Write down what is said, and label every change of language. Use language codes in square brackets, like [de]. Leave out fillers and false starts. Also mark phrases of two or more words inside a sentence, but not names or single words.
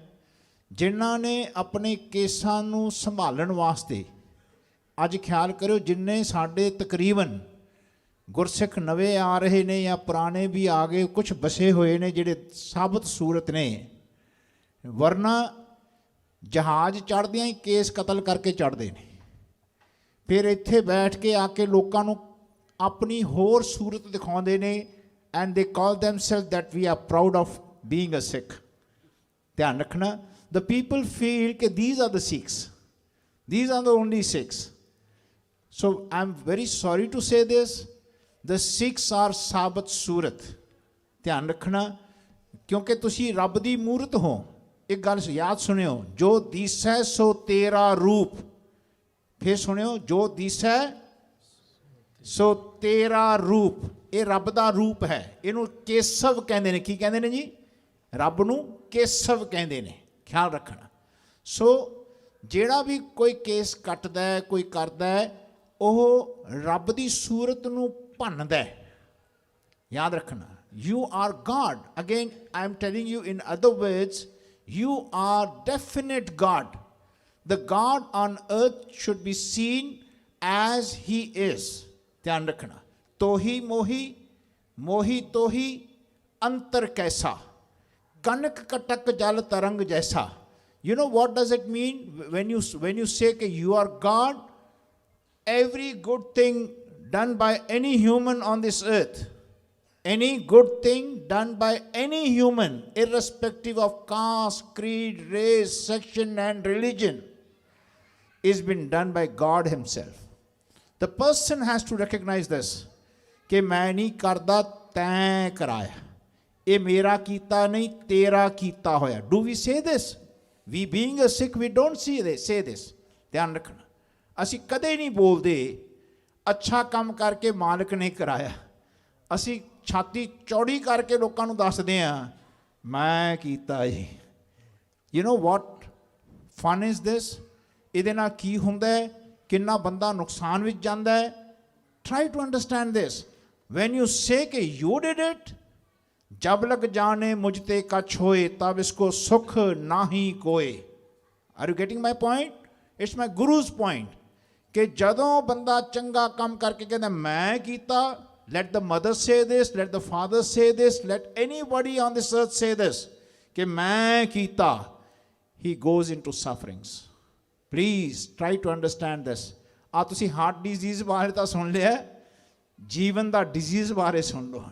[pa] ਜਿਨ੍ਹਾਂ ਨੇ ਆਪਣੇ ਕੇਸਾਂ ਨੂੰ ਸੰਭਾਲਣ ਵਾਸਤੇ, ਅੱਜ ਖਿਆਲ ਕਰਿਓ, ਜਿੰਨੇ ਸਾਡੇ ਤਕਰੀਬਨ ਗੁਰਸਿੱਖ ਨਵੇਂ ਆ ਰਹੇ ਨੇ ਜਾਂ ਪੁਰਾਣੇ ਵੀ ਆ ਗਏ, ਕੁਛ ਬਸੇ ਹੋਏ ਨੇ ਜਿਹੜੇ ਸਾਬਤ ਸੂਰਤ ਨੇ, ਵਰਨਾ ਜਹਾਜ਼ ਚੜ੍ਹਦਿਆਂ ਹੀ ਕੇਸ ਕਤਲ ਕਰਕੇ ਚੜ੍ਹਦੇ ਨੇ। ਫਿਰ ਇੱਥੇ ਬੈਠ ਕੇ ਆ ਕੇ ਲੋਕਾਂ ਨੂੰ ਆਪਣੀ ਹੋਰ ਸੂਰਤ ਦਿਖਾਉਂਦੇ ਨੇ [en] and they call themselves that we are proud of being a Sikh. [pa] ਧਿਆਨ ਰੱਖਣਾ, [en] the people feel ਕਿ these are the Sikhs, these are the only Sikhs। So I am very sorry to say this, the Sikhs are [pa] ਸਾਬਤ ਸੂਰਤ। ਧਿਆਨ ਰੱਖਣਾ, ਕਿਉਂਕਿ ਤੁਸੀਂ ਰੱਬ ਦੀ ਮੂਰਤ ਹੋ। ਇੱਕ ਗੱਲ ਯਾਦ ਸੁਣਿਓ, ਜੋ ਦੀਸੈ ਸੋ ਤੇਰਾ ਰੂਪ। ਫਿਰ ਸੁਣਿਓ, ਜੋ ਦੀਸੈ ਸੋ ਤੇਰਾ ਰੂਪ। ਇਹ ਰੱਬ ਦਾ ਰੂਪ ਹੈ। ਇਹਨੂੰ ਕੇਸਵ ਕਹਿੰਦੇ ਨੇ। ਕੀ ਕਹਿੰਦੇ ਨੇ ਜੀ? ਰੱਬ ਨੂੰ ਕੇਸਵ ਕਹਿੰਦੇ ਨੇ। ਖਿਆਲ ਰੱਖਣਾ। ਸੋ ਜਿਹੜਾ ਵੀ ਕੋਈ ਕੇਸ ਕੱਟਦਾ ਹੈ, ਕੋਈ ਕਰਦਾ ਹੈ, ਉਹ ਰੱਬ ਦੀ ਸੂਰਤ ਨੂੰ ਭੰਨਦਾ ਹੈ। ਯਾਦ ਰੱਖਣਾ, [en] you are God। Again, I am telling you in other words, You are definite God. The God on earth should be seen as he is. [pa] ਧਿਆਨ ਰੱਖਣਾ, ਤੋਹੀ ਮੋਹੀ, ਮੋਹੀ ਤੋਹੀ, ਅੰਤਰ ਕੈਸਾ, ਕਨਿਕ ਕਟਿਕ ਜਲ ਤਰੰਗ ਜੈਸਾ. [en] You know what does it mean when you say that you are God? Every good thing done by any human on this earth, any good thing done by any human, irrespective of caste, creed, race, section and religion, is been done by God himself. The person has to recognize this, [pa] ਕਿ ਮੈਂ ਨਹੀਂ ਕਰਦਾ ਤੈਂ ਕਰਾਇਆ, ਇਹ ਮੇਰਾ ਕੀਤਾ ਨਹੀਂ ਤੇਰਾ ਕੀਤਾ ਹੋਇਆ. [en] Do we say this? We being a Sikh, we don't say this. [pa] ਧਿਆਨ ਰੱਖਣਾ, ਅਸੀਂ ਕਦੇ ਨਹੀਂ ਬੋਲਦੇ ਅੱਛਾ ਕੰਮ ਕਰਕੇ ਮਾਲਕ ਨੇ ਕਰਾਇਆ. ਅਸੀਂ ਛਾਤੀ ਚੌੜੀ ਕਰਕੇ ਲੋਕਾਂ ਨੂੰ ਦੱਸਦੇ ਹਾਂ ਮੈਂ ਕੀਤਾ ਜੀ. [en] You know what fun is this? [pa] ਇਹਦੇ ਨਾਲ ਕੀ ਹੁੰਦਾ ਹੈ, ਕਿੰਨਾ ਬੰਦਾ ਨੁਕਸਾਨ ਵਿੱਚ ਜਾਂਦਾ ਹੈ. [en] Try to understand this. When you say कि you did it, [pa] ਜਬ ਲਗੁ ਜਾਨੈ ਮੁਝ ਤੇ ਕਛੁ ਹੋਇ ਤਬ ਇਸ ਕਉ ਸੁਖੁ ਨਾਹੀ ਕੋਇ. [en] Are you getting my point? It's my guru's point. [pa] कि ਜਦੋਂ ਬੰਦਾ ਚੰਗਾ ਕੰਮ ਕਰਕੇ ਕਹਿੰਦਾ ਮੈਂ ਕੀਤਾ, [en] let the mother say this, let the father say this, let anybody on this earth say this, [pa] कि ਮੈਂ ਕੀਤਾ, [en] he goes into sufferings. Please try to understand this. [pa] ਆ ਤੁਸੀਂ [en] heart disease [pa] ਬਾਰੇ ਤਾਂ ਸੁਣ ਲਿਆ, ਜੀਵਨ ਦਾ ਡਿਜ਼ੀਜ਼ ਬਾਰੇ ਸੁਣ ਲਓ.